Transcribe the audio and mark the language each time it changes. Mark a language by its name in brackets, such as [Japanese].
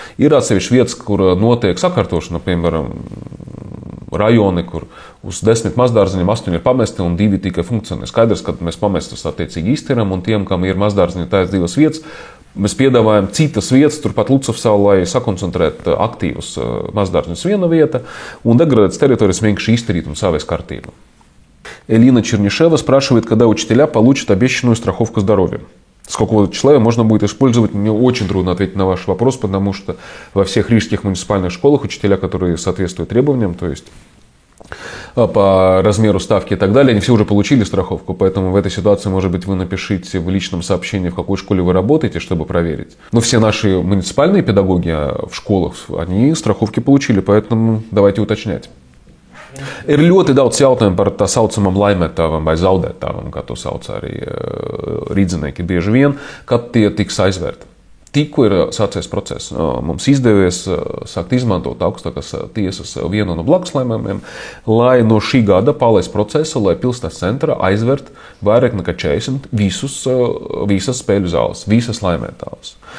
[Latvian] Ir atsevišķi vietas, kur notiek sakārtošana, piemēram, rajoni, kur uz 10 mazdārziņiem 8 ir pamesti un 2 tikai funkcionē. Skaidrs, ka mēs pamestus attiecīgi iztiram un tiem, kam ir mazdārziņi tādas 2 vietas, mēs piedāvājam citas vietas, turpat Lucavsalu, lai sakoncentrētu aktīvus mazdārziņus viena vieta un degradētas teritorijas vienkārši izdarīt un savas kārtību. [Russian] Элина Чернышева спрашивает, когда учителя получат обещанную страховку здоровья. С какого числа можно будет использовать? Мне очень трудно ответить на ваш вопрос, потому что во всех рижских муниципальных школах учителя, которые соответствуют требованиям, то есть по размеру ставки и так далее, они все уже получили страховку. Поэтому в этой ситуации, может быть, вы напишите в личном сообщении, в какой школе вы работаете, чтобы проверить. Но все наши муниципальные педагоги в школах, они страховки получили, поэтому давайте уточнять. [Latvian] Ir ļoti daudz jautājumu par tā saucamam laimētāvam vai zaudētāvam, kā to sauc arī rīdzinieki bieži vien, kad tie tiks aizvērti. Tikko ir sācies process. Mums izdevies sākt izmantot augstākās tiesas vienu no blakuslēmumiem, lai no šī gada palaist procesu, lai pilsētas centrā aizvērt vairāk nekā 40 visas spēļu zāles, visas laimētāvas.